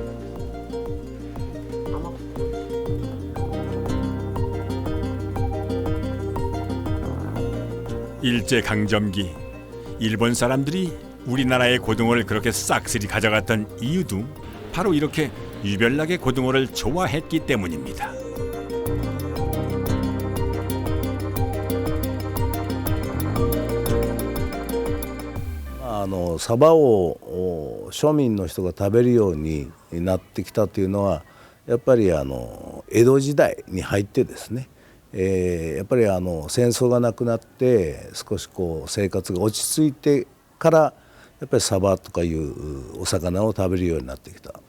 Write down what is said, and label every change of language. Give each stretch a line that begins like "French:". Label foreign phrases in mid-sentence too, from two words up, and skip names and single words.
Korean: 일제강점기 일본 사람들이 우리나라의 고등어를 그렇게 싹쓸이 가져갔던 이유도 바로 이렇게 유별나게 고등어를 좋아했기 때문입니다.
Japanese: サバを庶民の人が食べるようになってきたというのはやっぱり江戸時代に入ってですね、やっぱり戦争がなくなって少しこう生活が落ち着いてからやっぱりサバとかいうお魚を食べるようになってきた。